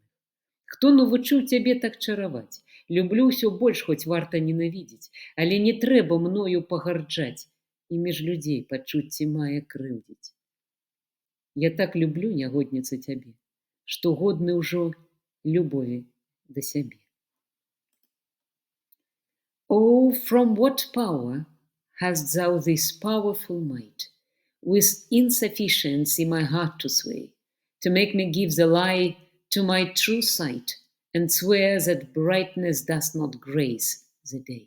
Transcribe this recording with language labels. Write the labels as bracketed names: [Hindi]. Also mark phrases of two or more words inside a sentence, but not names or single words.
[Belarusian] Хто навучыў цябе так чараваць? Люблю ўсё больш, хоць варта ненавідзець, але не трэба мною пагарджаць і між людзей пачуцці мае крыўдзіць. Я так люблю, нягодніца, цябе, што годны ўжо любові да сябе. [English] Oh, from what power hast thou this powerful might, with insufficiency my heart to sway, to make me give the lie to my true sight, and swear that brightness does not grace the day?